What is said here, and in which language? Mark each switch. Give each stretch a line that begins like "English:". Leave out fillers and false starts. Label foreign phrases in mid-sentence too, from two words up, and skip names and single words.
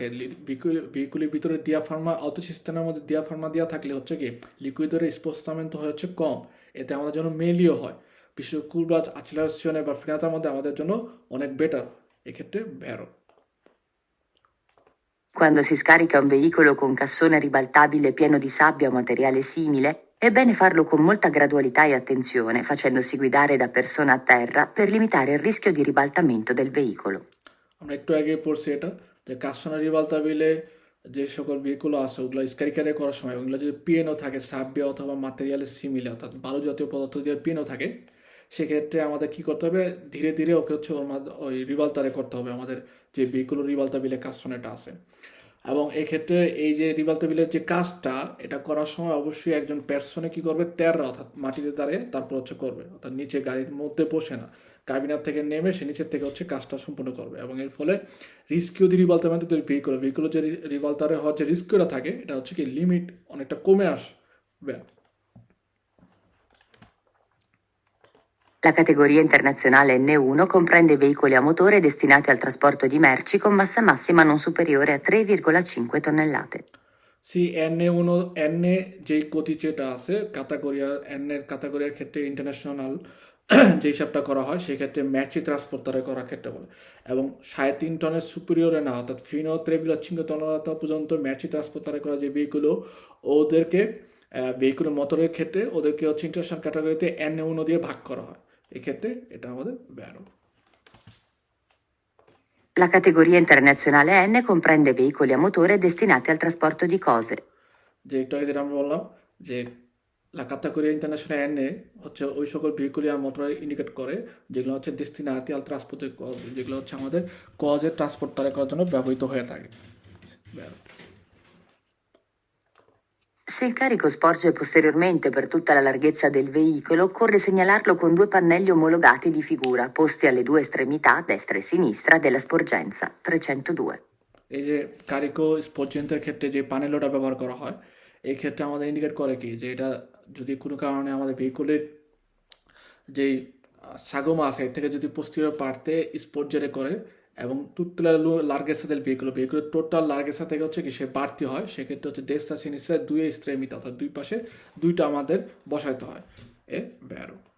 Bangla: ভেহিকুলের ভিতরে দিয়াফার্মা অটোসিস্টেমের মধ্যে দিয়াফার্মা দেওয়া থাকলে হচ্ছে কি লিকুইডের স্পোস্টামেন্ট হয় হচ্ছে কম, এতে আমাদের জন্য মেলিও হয়, বিশেষ কুরবা অ্যাক্সেলারেশনে বা ফ্রেনাতার মধ্যে আমাদের জন্য অনেক বেটার এক্ষেত্রে ভ্যারো।
Italian: Quando si scarica un veicolo con cassone ribaltabile pieno di sabbia o materiale simile, è bene farlo con molta gradualità e attenzione, facendosi guidare da persona a terra per limitare il rischio di ribaltamento del veicolo.
Bangla: আমরা একটু আগে পড়ছি এটা যে
Italian: cassone ribaltabile
Bangla: যে সকল ভেহিকুল আছে ওগুলো স্কারিকারে করার সময় ওগুলো যদি পিএনও থাকে সাব্বিয়া অথবা ম্যাটেরিয়ালের সিমিলে অর্থাৎ বালু জাতীয় পদার্থ দিয়ে পিএনও থাকে সেক্ষেত্রে আমাদের কি করতে হবে ধীরে ধীরে ওকে হচ্ছে ওই রিবালতারে করতে হবে আমাদের যে ভেহিকুল রিবালতাবিলে কাসোনাটা আছে। এবং এক্ষেত্রে এই যে রিবালতাবিলের যে কাজটা এটা করার সময় অবশ্যই একজন পার্সনে কি করবে তেররা অর্থাৎ মাটিতে দাঁড়িয়ে তারপর হচ্ছে করবে, অর্থাৎ নিচে গাড়ির মধ্যে বসে না, কাবিনার থেকে নেমে সে নিচের থেকে হচ্ছে কাজটা সম্পূর্ণ করবে। এবং এর ফলে
Italian: rischio di ribaltamento
Bangla: ভেহিকুল যে রিবালতারে হওয়ার যে রিস্কিওটা থাকে এটা হচ্ছে কি লিমিট অনেকটা কমে আসবে।
Italian: La categoria internazionale N1 comprende veicoli a motore destinati al trasporto di merci con massa massima non superiore a 3,5 tonnellate.
Bangla: সি N1 N যেই গতি যেটা আছে ক্যাটাগরিয়া N এর ক্যাটাগরিয়ার ক্ষেত্রে ইন্টারন্যাশনাল যে হিসাবটা করা হয় সেক্ষেত্রে
Italian: merci trasportare
Bangla: করার ক্ষেত্রে বলে এবং 3.5 টনের সুপিরিয়রে না অর্থাৎ ফিনো 3,5 টন পর্যন্ত
Italian: merci trasportare
Bangla: করা যে ভেহিকুলও ওদেরকে ভেহিকুলের মোটরের ক্ষেত্রে ওদেরকে হচ্ছে ইন্টারন্যাশনাল ক্যাটাগরিতে N1 দিয়ে ভাগ করা হয়, এক্ষেত্রে এটা আমাদের ভ্যারো।
Italian: La categoria internazionale N comprende veicoli a motore destinati al trasporto di cose.
Bangla: যে একটু আগে যেটা আমরা বললাম যে
Italian: La categoria internazionale N
Bangla: হচ্ছে ওই সকল ভেহিকুলি আর মোটর ইন্ডিকেট করে যেগুলো হচ্ছে
Italian: destinati al trasporto di cose,
Bangla: যেগুলো হচ্ছে আমাদের কজের ট্রান্সপোর্ট তৈরি করার জন্য ব্যবহৃত হয়ে থাকে।
Italian: Se il carico sporge posteriormente per tutta la larghezza del veicolo, occorre segnalarlo con due pannelli omologati di figura, posti alle due estremità, destra e sinistra, della sporgenza 302.
Bangla: এই যে কারিকো স্পর্জেন্টের ক্ষেত্রে যে প্যানেলটা ব্যবহার করা হয় এই ক্ষেত্রে আমাদের ইন্ডিকেট করে কি যে এটা যদি কোনো কারণে আমাদের ভেহিকুলের যেই সাগমা আছে এর থেকে যদি পোস্টিরিয়র পার্টে স্পর্জেরে করে এবং
Italian: tutta la larghezza del veicolo
Bangla: ভেহিকুলের টোটাল লার্গেসা থেকে হচ্ছে কি সে বাড়তি হয় সেক্ষেত্রে হচ্ছে
Italian: destra sinistra
Bangla: দুই এক্সট্রেমিটা অর্থাৎ দুই পাশে দুইটা আমাদের বসাইতে হয় এ ব্যারো।